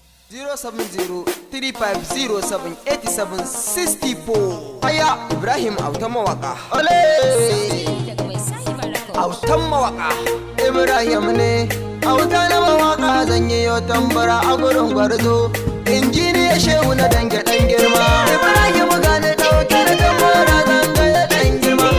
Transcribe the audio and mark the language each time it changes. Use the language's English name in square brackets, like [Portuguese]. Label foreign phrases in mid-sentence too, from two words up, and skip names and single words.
[English] Zero seven zero three five zero seven eight seven sixty four. [Hausa] Aya Ibrahim Auta Mawaka. Ole! Daga mai sahi barako. Autan Mawaka. Ibrahim ne. Auta na mawaka zan yi yau tambara a gurin gwarzo. Injiniya Shehu na dange dan girma. Ibrahim ga ni ɗauke da tambara zan ga ya dan girma.